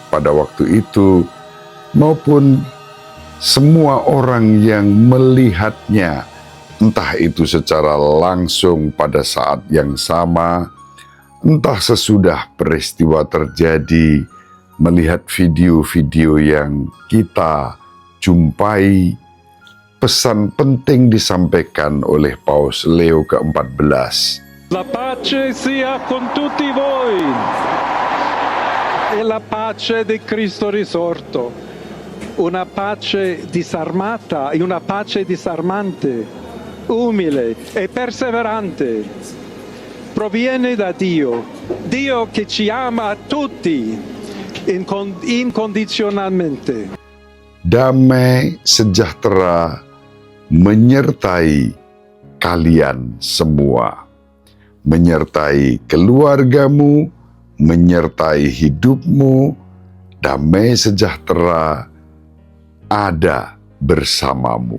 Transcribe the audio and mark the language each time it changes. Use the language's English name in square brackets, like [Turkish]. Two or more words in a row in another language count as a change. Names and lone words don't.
[Indonesian] pada waktu itu, maupun semua orang yang melihatnya, entah itu secara langsung pada saat yang sama, entah sesudah peristiwa terjadi, melihat video-video yang kita jumpai, pesan penting disampaikan oleh Paus Leo ke-14. [Italian] La pace sia con tutti voi e la pace di Cristo risorto, una pace disarmata e una pace disarmante, umile e perseverante, proviene da Dio, Dio che ci ama a tutti incondizionalmente. [Indonesian] Damai sejahtera menyertai kalian semua, menyertai keluargamu, menyertai hidupmu. Damai sejahtera ada bersamamu.